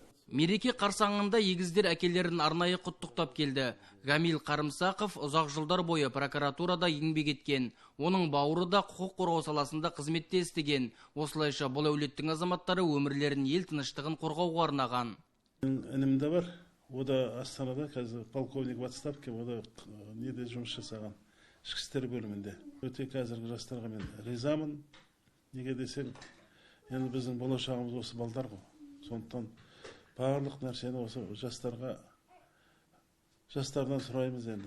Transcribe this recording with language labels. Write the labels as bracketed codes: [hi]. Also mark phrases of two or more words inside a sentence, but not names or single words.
[kk] Мереке қарсаңында егіздер әкелерін арнайы құттықтап келді. Гамил Қарымсақов ұзақ жылдар бойы прокуратурада еңбек еткен. Оның бауыры да құқық қорғау саласында қызметте істеген. Осылайша бұл әулеттің азаматтары өмірлерін ел тыныштығын қорғауға арнаған. Інім де бар. О да Астанада қазір [ru] полковник в отставке, [kk] о да неде жұмыс жасаған. Ішкі істер бөлімінде. Өте қазіргі жастарға мен ризамын. Неге десең, енді біздің болашағымыз осы балдар ғой. Сондықтан барлық нәрсені осы жастардан сұраймыз енді.